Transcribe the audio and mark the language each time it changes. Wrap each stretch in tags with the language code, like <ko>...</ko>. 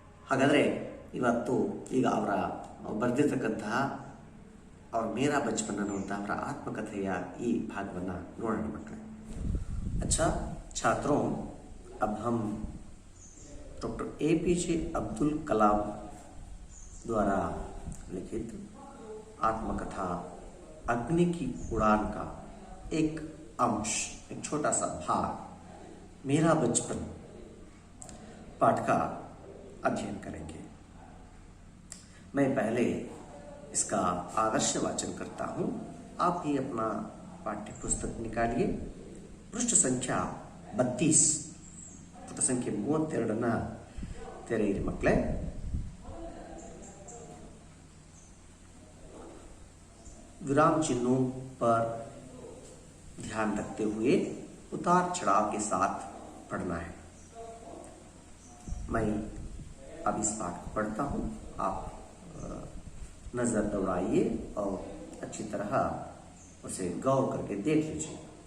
<kn>ಹಾಗಾದರೆ ಇವತ್ತು ಈಗ ಅವರ ಬರೆದಿರ್ತಕ್ಕಂತಹ और मेरा बचपन ಅನ್ನುವಂಥ ಅವರ ಆತ್ಮಕಥೆಯ ಈ ಭಾಗವನ್ನು ನೋಡೋಣ ಮಕ್ಕಳೇ.</kn> <hi>अच्छा छात्रों, अब हम डॉक्टर APJ अब्दुल कलाम द्वारा लिखित आत्मकथा अग्नि की उड़ान का एक अंश, एक छोटा सा भाग मेरा बचपन पाठ का अध्ययन करेंगे. मैं पहले इसका आदर्श वाचन करता हूं. आप भी अपना पाठ्य पुस्तक निकालिए. पृष्ठ संख्या 32,</hi> <kn>ಪುಟ ಸಂಖ್ಯೆ 32 ತೆರೆಯಿರಿ ಮಕ್ಕಳೇ.</kn> <hi>विराम चिन्हों पर ध्यान रखते हुए उतार चढ़ाव के साथ पढ़ना है. मैं अब इस पाठ को पढ़ता हूं. आप नजर दौड़ाइए और अच्छी तरह उसे गौर करके देख लीजिए.</hi>